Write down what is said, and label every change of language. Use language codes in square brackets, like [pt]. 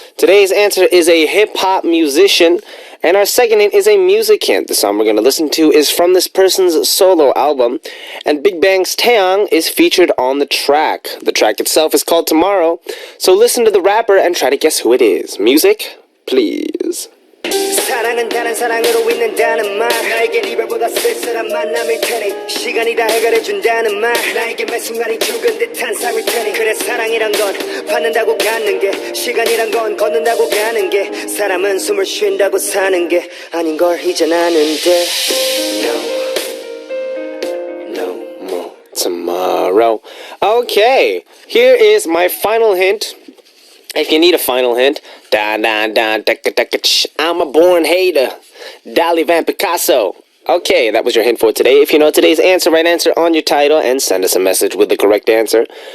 [en] Today's answer is a hip-hop musician, and our second hint is a music hint. The song we're going to listen to is from this person's solo album, and Big Bang's Taeyang is featured on the track. The track itself is called Tomorrow, so listen to the rapper and try to guess who it is. Music, please. [ko] 사랑은 다른 사랑으로 있는다는 말 나에게 이별보다 쓸쓸한 만남일 테니 시간이 다 해결해준다는 말 나에게 매 순간이 죽은 듯한 삶일 테니 그래 사랑이란 건 받는다고 갖는 게 시간이란 건 걷는다고 가는 게 사람은 숨을 쉰다고 사는 게 아닌 걸 이젠 아는데 [en] No more tomorrow. Okay, here is my final hint. If you need a final hint, I'm a born hater, Dali Van Picasso. Okay, that was your hint for today. If you know today's answer, write answer on your title and send us a message with the correct answer.